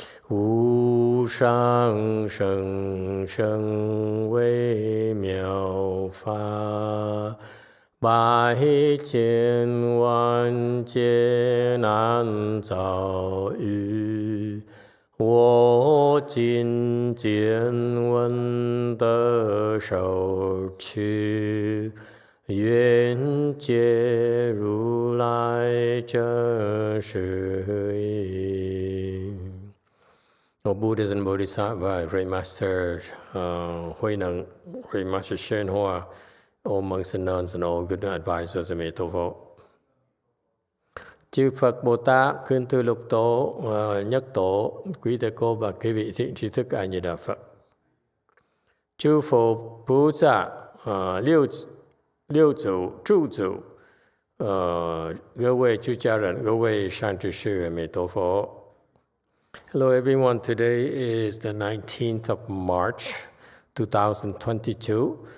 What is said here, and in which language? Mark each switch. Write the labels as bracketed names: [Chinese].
[Chinese] Wu shang sheng sheng wei miao fa, 百千万劫难遭遇，我今见闻得受持，愿解如来真实义。 [English] O Buddhas and Bodhisattvas, Great Master Hui Neng, Great Master Shengshou, all monks and nuns and all good advisors of Emitofuo. [Vietnamese] Chư Phật Bồ Tát, Khuyên Thư Lục Tổ, Nhất Tổ, quý thầy cô và quý vị thiện tri thức A Di Đà Phật. Chư Phật Bồ Tát, Liêu Chủ, Trụ Chủ, [Chinese] 各位出家人，各位善知识，阿弥陀佛。 [English] Hello everyone, today is the 19th of March, 2022.